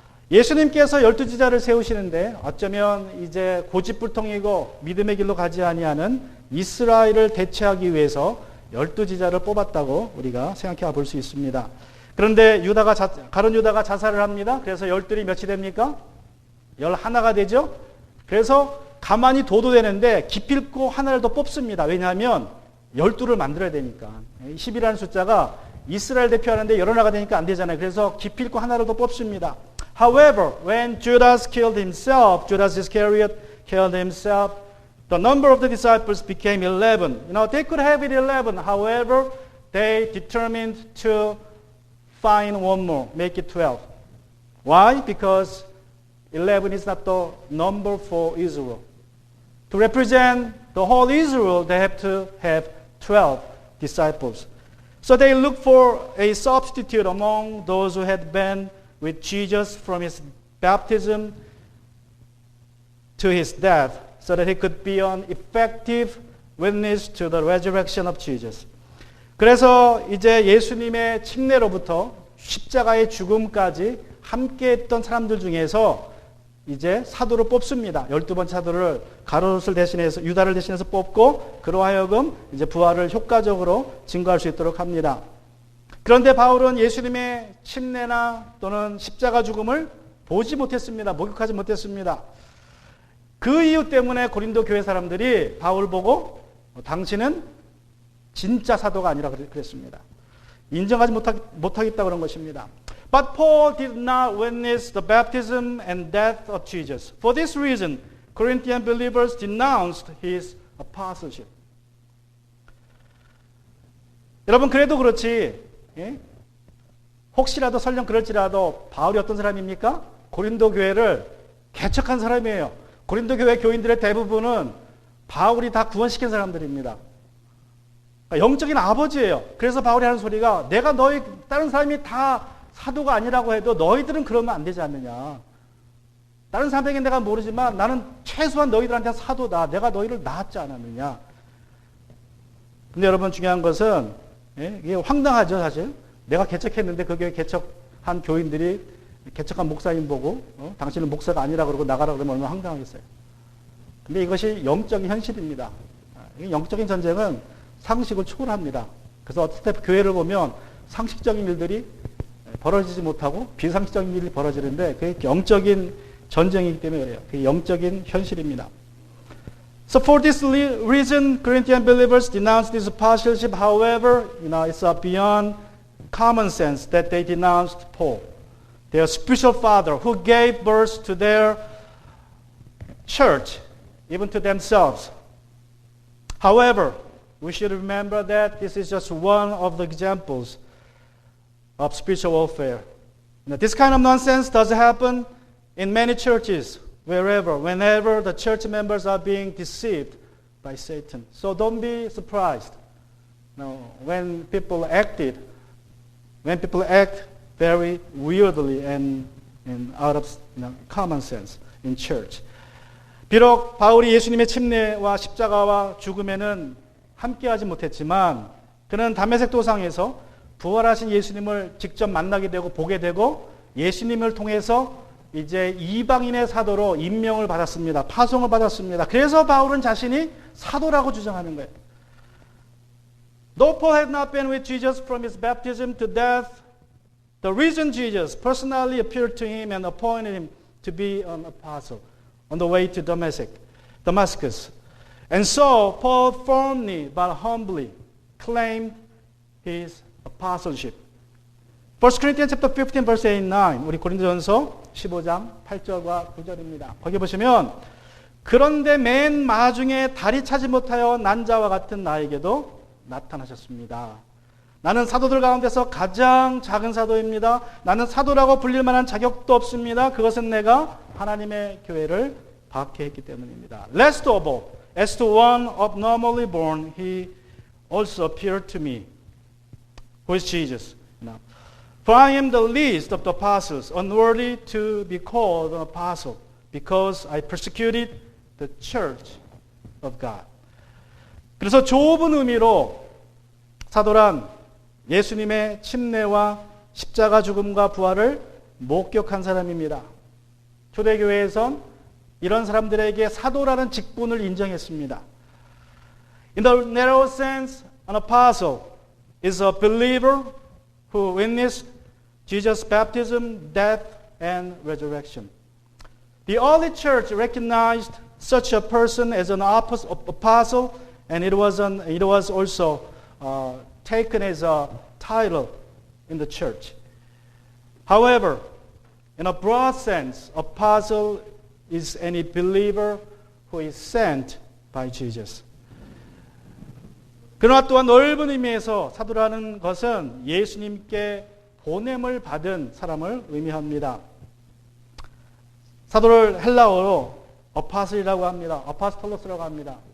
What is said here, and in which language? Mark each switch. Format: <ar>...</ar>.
<ko>예수님께서 12지자를 세우시는데 어쩌면 이제 고집불통이고 믿음의 길로 가지 아니하는 이스라엘을 대체하기 위해서 12지자를 뽑았다고 우리가 생각해 볼 수 있습니다. 그런데 가룟 유다가 자살을 합니다. 그래서 12이 몇이 됩니까? 11가 되죠. 그래서 가만히 둬도 되는데 기필코 하나를 더 뽑습니다. 왜냐하면 12를 만들어야 되니까. 10이라는 숫자가 이스라엘 대표하는데 11가 되니까 안 되잖아요. 그래서 기필코 하나를 더 뽑습니다.</ko> <en>However, when Judas Iscariot killed himself, the number of the disciples became 11. They could have it 11. However, they determined to find one more, make it 12. Why? Because 11 is not the number for Israel. To represent the whole Israel, they have to have 12 disciples. So they looked for a substitute among those who had been with Jesus from his baptism to his death, so that he could be an effective witness to the resurrection of Jesus.</en> <ko>그래서 이제 예수님의 침례로부터 십자가의 죽음까지 함께했던 사람들 중에서 이제 사도를 뽑습니다. 12번 사도를 가롯을 대신해서 유다를 대신해서 뽑고 그로 하여금 이제 부활을 효과적으로 증거할 수 있도록 합니다. 그런데 바울은 예수님의 침례나 또는 십자가 죽음을 보지 못했습니다. 목격하지 못했습니다. 그 이유 때문에 고린도 교회 사람들이 바울 보고 당신은 진짜 사도가 아니라 그랬습니다. 인정하지 못하겠다 그런 것입니다.</ko> <en>But Paul did not witness the baptism and death of Jesus. For this reason, Corinthian believers denounced his apostleship.</en> <ko>여러분 그래도 그렇지 혹시라도 설령 그럴지라도 바울이 어떤 사람입니까? 고린도 교회를 개척한 사람이에요. 고린도 교회 교인들의 대부분은 바울이 다 구원시킨 사람들입니다. 영적인 아버지예요. 그래서 바울이 하는 소리가 내가 너희 다른 사람이 다 사도가 아니라고 해도 너희들은 그러면 안 되지 않느냐. 다른 사람에게 내가 모르지만 나는 최소한 너희들한테 사도다. 내가 너희를 낳았지 않았느냐. 근데 여러분 중요한 것은 이게 황당하죠 사실. 내가 개척했는데 그 교회 개척한 교인들이 개척한 목사님 보고 당신은 목사가 아니라 그러고 나가라 그러면 얼마나 황당하겠어요. 근데 이것이 영적인 현실입니다. 영적인 전쟁은 상식을 초월합니다. 그래서 어떨 때 교회를 보면 상식적인 일들이 벌어지지 못하고 비상식적인 일이 벌어지는데 그게 영적인 전쟁이기 때문에 그래요. 그게 영적인 현실입니다.</ko> <en>So for this reason, Corinthian believers denounced this apostleship. However, it's beyond common sense that they denounced Paul, their spiritual father, who gave birth to their church, even to themselves. However, we should remember that this is just one of the examples of spiritual warfare. This kind of nonsense does happen in many churches, whenever the church members are being deceived by Satan. So don't be surprised when people act very weirdly and out of common sense in church.</en> <ko>비록 바울이 예수님의 침례와 십자가와 죽음에는 함께하지 못했지만 그는 다메섹 도상에서 부활하신 예수님을 직접 만나게 되고 보게 되고 예수님을 통해서 이제 이방인의 사도로 임명을 받았습니다. 파송을 받았습니다. 그래서 바울은 자신이 사도라고 주장하는 거예요.</ko> <en>Though Paul had not been with Jesus from his baptism to death, the risen Jesus personally appeared to him and appointed him to be an apostle on the way to Damascus. And so Paul firmly but humbly claimed his apostleship. 1 Corinthians chapter 15 verse 8 and 9.</en> <ko>우리 고린도전서 15장 8절과 9절입니다. 거기 보시면 그런데 맨 마중에 다리 차지 못하여 난 자와 같은 나에게도 나타나셨습니다. 나는 사도들 가운데서 가장 작은 사도입니다. 나는 사도라고 불릴 만한 자격도 없습니다. 그것은 내가 하나님의 교회를 박해했기 때문입니다.</ko> <en>Last of all, as to one abnormally born, he also appeared to me, who is Jesus. For I am the least of the apostles, unworthy to be called an apostle, because I persecuted the church of God.</en> <ko>그래서 좁은 의미로 사도란 예수님의 침례와 십자가 죽음과 부활을 목격한 사람입니다. 초대교회에선 이런 사람들에게 사도라는 직분을 인정했습니다.</ko> <en>In the narrow sense, an apostle is a believer who witnessed Jesus' baptism, death, and resurrection. The early church recognized such a person as an apostle, and it was also taken as a title in the church. However, in a broad sense, apostle is any believer who is sent by Jesus.</en> <ko>그러나 또한 넓은 의미에서 사도라는 것은 예수님께 보냄을 받은 사람을 의미합니다. 사도를 헬라어로 어파슬이라고 합니다. 어파스톨로스라고 합니다.</ko>